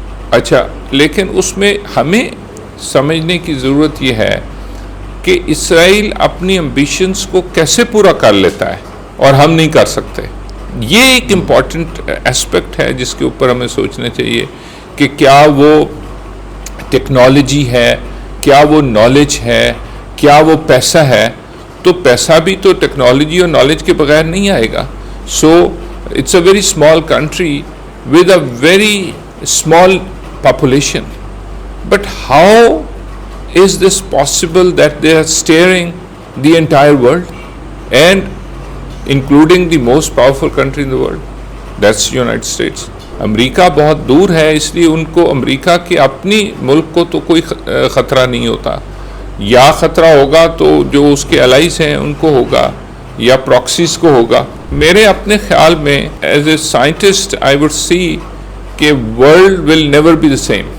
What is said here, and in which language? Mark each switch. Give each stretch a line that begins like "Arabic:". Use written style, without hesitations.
Urdu: اچھا، لیکن اس میں ہمیں سمجھنے کی ضرورت یہ ہے کہ اسرائیل اپنی ایمبیشنز کو کیسے پورا کر لیتا ہے اور ہم نہیں کر سکتے. یہ ایک امپورٹنٹ ایسپیکٹ ہے جس کے اوپر ہمیں سوچنا چاہیے کہ کیا وہ ٹیکنالوجی ہے، کیا وہ نالج ہے، کیا وہ پیسہ ہے. تو پیسہ بھی تو ٹیکنالوجی اور نالج کے بغیر نہیں آئے گا.
English: So it's a very small country with a very small population, but how is this possible that they are steering the entire world and including the most powerful country in the world, that's United States.
Urdu: امریکہ بہت دور ہے، اس لیے ان کو امریکہ کے اپنی ملک کو تو کوئی خطرہ نہیں ہوتا، یا خطرہ ہوگا تو جو اس کے الائز ہیں ان کو ہوگا یا پراکسیز کو ہوگا. میرے اپنے خیال میں
English: As a scientist I would see کہ world will never be the same.